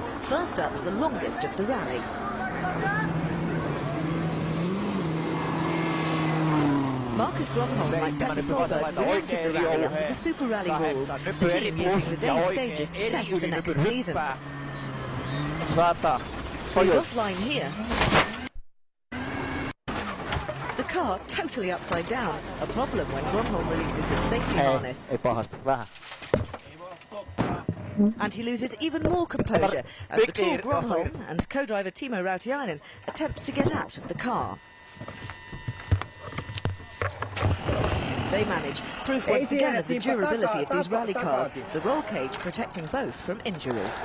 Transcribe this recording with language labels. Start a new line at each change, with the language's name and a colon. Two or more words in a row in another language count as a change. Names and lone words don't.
English: First up, the longest of the rally. Marcus Grönholm, like Petter Solberg, re-entered the rally under the Super Rally rules, the team using the day stages to test for next season. 100. He's offline here. The car totally upside down. A problem when Gronholm releases his safety harness.
Finnish: Ei pahasti, vähän.
English: And he loses even more composure as the tall Gronholm and co-driver Timo Rautiainen attempt to get out of the car. They manage, proof once again of the durability of these rally cars, the roll cage protecting both from injury.